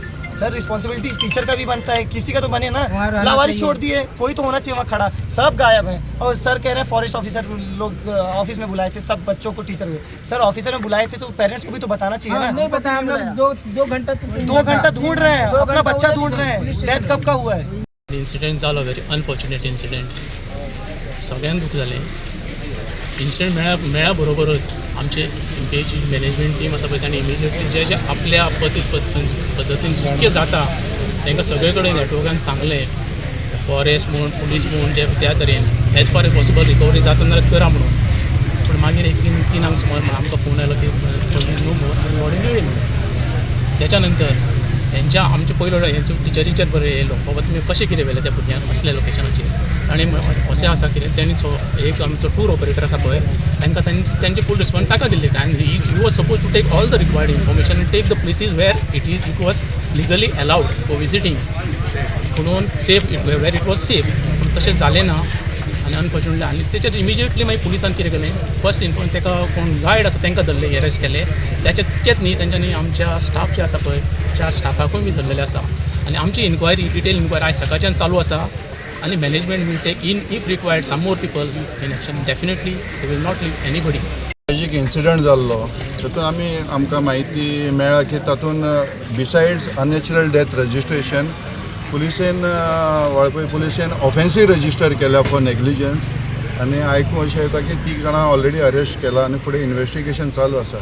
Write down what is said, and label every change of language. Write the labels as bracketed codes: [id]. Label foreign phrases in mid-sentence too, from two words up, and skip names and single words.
[hi] सर [en] responsibility teacher [hi] का भी बनता है, किसी का तो बने ना, लावारिस छोड़ दिए, कोई तो होना चाहिए वहाँ खड़ा, सब गायब हैं। और सर कह रहे हैं [en] forest officer [hi] लोग ऑफिस में बुलाए थे सब बच्चों को, टीचर को। सर ऑफिसर में बुलाए थे तो पेरेंट्स को भी तो बताना चाहिए ना। नहीं बताया हम लोग 2 घंटा 2 घंटा ढूंढ रहे हैं, अपना बच्चा ढूंढ रहे हैं, डेथ कब का हुआ है। [kok] इन्सिडेंट जालो [en] very unfortunate incident, [kok] सगळ्यांक दुख जालें। इन्सिडेंट मेळ्या बरोबरच आमचे एमपीएची [en] management team [kok] आसा पळय तांणी इमिजिएटली जे आपल्या पद्दतीन जितकें जाता तांकां सगळे कडेन नॅटवर्कान सांगलें, फॉरेस्ट म्हूण पुलीस म्हूण जे त्या तरेन [en] as far as possible recovery [kok] जाता जाल्यार करा म्हणून। पूण मागीर एक 3 सुमार आमकां फोन आयलो की बॉडी मेळ्ळी म्हणून। त्याच्या नंतर आमचे पयलो हेंचो टिचरीचेर बरें येयलो, बाबा तुमी कशें कितें व्हेलें त्या भुरग्यांक असल्या लोकेशनाचेर। आनी अशें आसा कितें तेणी एक आमचो टूर ऑपरेटर आसा पळय तांकां तांचे फूल रिस्पॉन्स ताका दिल्ले, आनी [en] he was suppose to take all the required information and take the places where it was legally allowed for visiting [kok] म्हणून [en] safe where it was safe, [kok] पूण तशें जालें ना। आनी अनफॉर्च्युनेटली आनी तेचेर इमिजिएटली मागीर पुलिसान कितें केलें, फर्स्ट ताका कोण गायड आसा तांकां धरले, अरेस्ट केले। त्याचे तितकेच न्ही, तेंच्यांनी आमच्या स्टाफ जे आसा पळय 4 स्टाफाकूय बी धरलेले आसा। आनी आमची [en] inquiry detail inquiry [kok] आयज सकाळच्यान चालू आसा आनी [en] management will take in if required some more people in action, definitely they will not leave anybody. [kok] एक इन्सिडंट जाल्लो तातूंत आमकां म्हायती मेळ्ळा की तातूंत [en] besides unnatural death registration [kok] पुलिसेन वाळपय पुलिसेन [en] offensive register [kok] केल्या [en] for negligence, [kok] आनी आयकून अशें येता की 3 जाणां ऑलरेडी अरेस्ट केला आनी फुडें इन्वेस्टिगेशन चालू आसा।